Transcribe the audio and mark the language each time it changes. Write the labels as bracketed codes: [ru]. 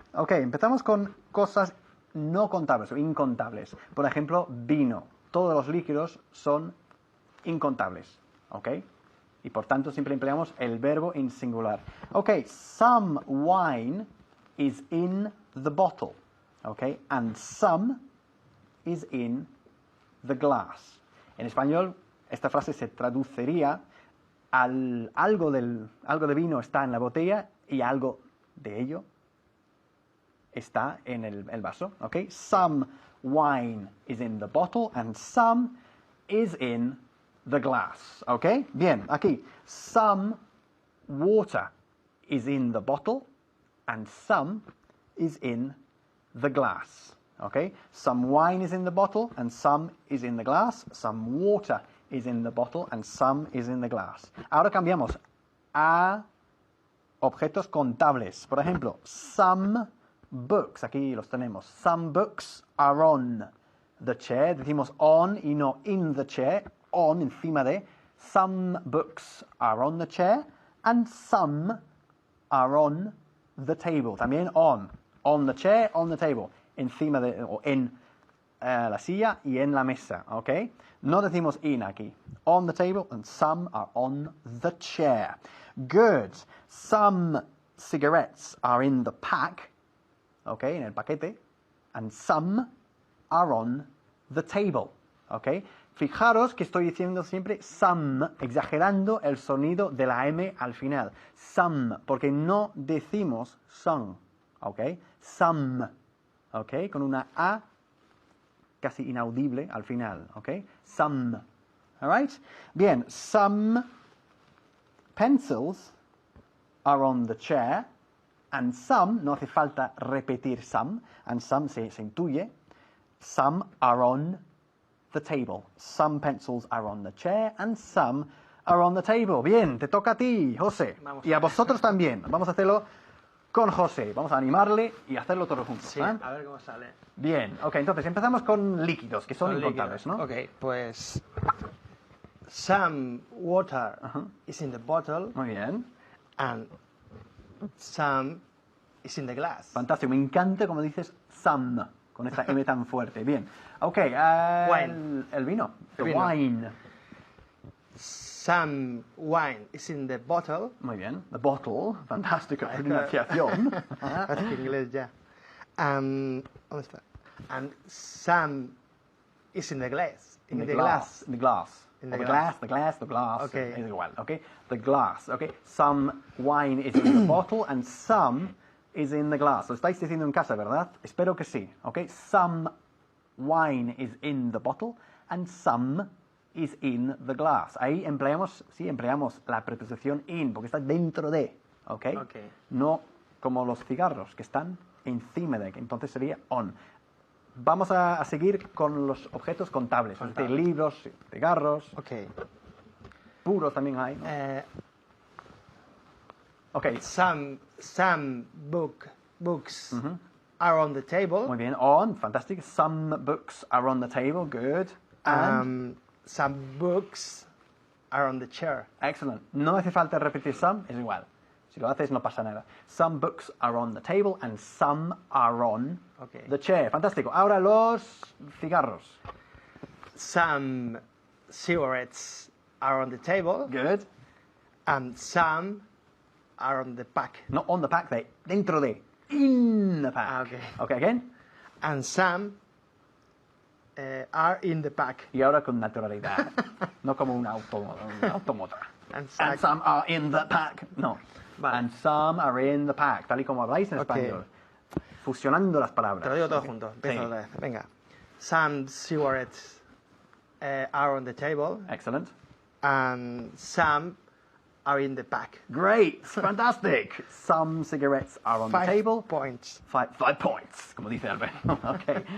[es] Ok, empezamos con cosas no contables o incontables. Por ejemplo, vino. Todos los líquidos son incontables. Ok. Y por tanto siempre empleamos el verbo en singular. [en] Ok, some wine is in the bottle. Ok, and some is in the glass. [es] En español, esta frase se traduciría algo de vino está en la botella y algo de ello está en el vaso. [en] Ok, some wine is in the bottle and some is in the glass. ¿Ok? [es] Bien, aquí. [en] Some water is in the bottle and some is in the glass. ¿Ok? Some wine is in the bottle and some is in the glass. Some water is in the bottle and some is in the glass. [es] Ahora cambiamos a objetos contables. Por ejemplo, [en] some books. [es] Aquí los tenemos. [en] Some books are on the chair. [es] Decimos [en] on [es] y no [en] in the chair. On, [es] encima de. [en] Some books are on the chair and some are on the table. [es] También [en] on. On the chair, on the table. [es] Encima de, o en la silla y en la mesa. ¿Ok? No decimos in aquí. [en] On the table and some are on the chair. Good. Some cigarettes are in the pack. ¿Ok? [es] En el paquete. [en] And some are on the table. ¿Ok? [es] Fijaros que estoy diciendo siempre some, exagerando el sonido de la M al final. Some, porque no decimos son. ¿Ok? [en] Some. [es] ¿Ok? Con una A casi inaudible al final. [en] ¿Ok? Some. Alright? [es] Bien, [en] some pencils are on the chair and some, [es] no hace falta repetir [en] some, and some [es] se intuye, [en] Some are on the table. Some pencils are on the chair and some are on the table. [es] Bien, te toca a ti, José. Vamos Y a vosotros también. Vamos a hacerlo con José. Vamos a animarle y hacerlo todos juntos. Sí, ¿eh? a ver cómo sale. Bien, ok, entonces empezamos con líquidos, que son Con incontables, líquidos. ¿no? Ok, pues... [en] Some water is in the bottle [es] Muy bien. [en] and some is in the glass. [es] Fantástico, me encanta como dices some, con esta M tan fuerte. Bien, ok, [en] Wine. [es] el vino. [en] The [es] El vino. [en] wine. Some wine is in the bottle. [es] Muy bien. [en] The bottle. [es] Fantástica pronunciación. Parece que inglés ya. ¿Dónde está? [en] And some is in the glass. In the glass. In the glass. In Or the the glass. glass, the glass. Okay. [es] Es igual, [en] okay? The glass, okay? Some wine is in the bottle and some is in the glass. [es] Lo estáis diciendo en casa, ¿verdad? Espero que sí, okay? [en] Some wine is in the bottle and some is in the glass. [es] Ahí empleamos la preposición in, porque está dentro de, okay? [en] Okay. [es] No como los cigarros, que están encima de, entonces sería on. Vamos a seguir con los objetos contables, es decir, libros, cigarros, [en] Ok. [es] puros también hay, ¿no? [en] Ok, Some books are on the table. muy bien, on, fantastic. Some books are on the table, good. And, Some books are on the chair. excellent. [es] No hace falta repetir some, es igual. Si lo haces no pasa nada. [en] Some books are on the table and some are on Okay. the chair. [es] Fantástico. Ahora los cigarros. [en] Some cigarettes are on the table. Good. And some are on the pack. Not on the pack, [es] dentro de. [en] In the pack. Okay. Okay, again. And some are in the pack. [es] Y ahora con naturalidad. No como un automóvil. [en] And And some are in the pack. No. [es] Vale. [en] And some are in the pack. [es] Tal y como habláis en [en] Ok. [es] español. Fusionando las palabras. Te lo digo todo [en] Ok. [es] junto. Sí. Empiezo otra vez. Venga. [en] Some cigarettes are on the table. Excellent. And some are in the pack. Great. Fantastic. Some cigarettes are on the 5 table. points. Five points, [es] como dice [en] Albert. Okay.